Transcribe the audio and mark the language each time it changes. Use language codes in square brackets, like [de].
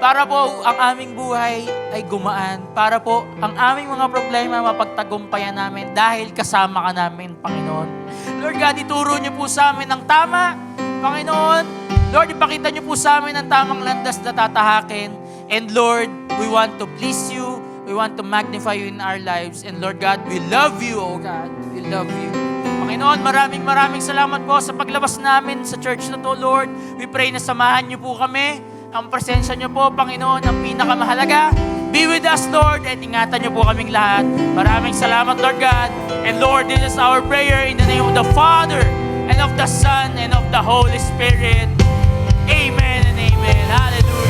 [tl] Para po ang aming buhay ay gumaan. Para po ang aming mga problema mapagtagumpayan namin dahil kasama ka namin, Panginoon. Lord God, ituro niyo po sa amin ang tama, Panginoon. Lord, ipakita niyo po sa amin ang tamang landas na tatahakin. [en] And Lord, we want to please you. We want to magnify you in our lives. And Lord God, we love you, oh God. We love you. [tl] Panginoon, maraming salamat po sa paglabas namin sa church na to, [en] Lord. We pray [tl] na samahan niyo po kami. Ang presensya niyo po, Panginoon, ang pinakamahalaga. [en] Be with us, Lord, [tl] at ingatan niyo po kaming lahat. Maraming salamat, Lord God. [en] And Lord, this is our prayer in the name of the Father, and of the Son, and of the Holy Spirit. Amen and amen. Hallelujah.